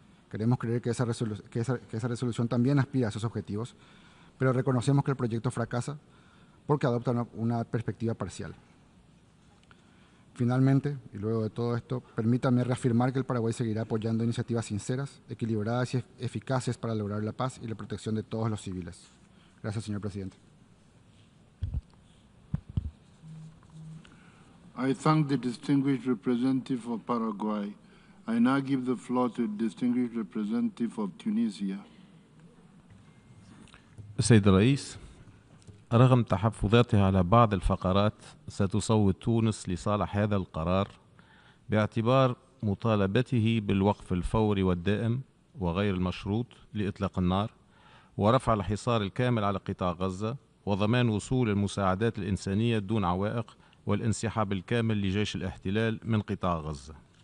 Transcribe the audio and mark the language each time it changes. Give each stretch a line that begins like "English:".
Spanish: Queremos creer que esa resolución también aspira a esos objetivos, pero reconocemos que el proyecto fracasa porque adopta una perspectiva parcial. Finalmente, y luego de todo esto, permítanme reafirmar que el Paraguay seguirá apoyando iniciativas sinceras, equilibradas y eficaces para lograr la paz y la protección de todos los civiles. Gracias, señor presidente.
English: I thank the distinguished representative of Paraguay. I now give the floor to the distinguished representative of Tunisia.
Arabic: السيد الرئيس، رغم تحفظاتها على بعض الفقرات ستصوت تونس لصالح هذا القرار باعتبار مطالبته بالوقف الفوري والدائم وغير المشروط لإطلاق النار ورفع الحصار الكامل على قطاع غزة وضمان وصول المساعدات الإنسانية دون عوائق والانسحاب الكامل لجيش الاحتلال من قطاع غزة.